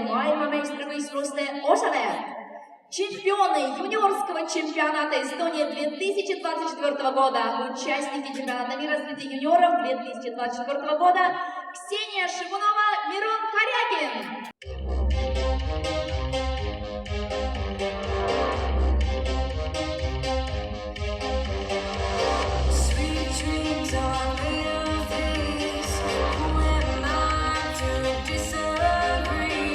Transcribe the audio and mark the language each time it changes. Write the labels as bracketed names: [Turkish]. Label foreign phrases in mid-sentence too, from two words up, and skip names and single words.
[Estonian] maailmameistrivõistluste osalejad, [Russian] чемпионы юниорского чемпионата Эстонии 2024 года, участники чемпионата мира среди юниоров 2024 года, Ксения Шигунова, Мирон Корягин. [English] sweet dreams are made of this. Who am I to disagree?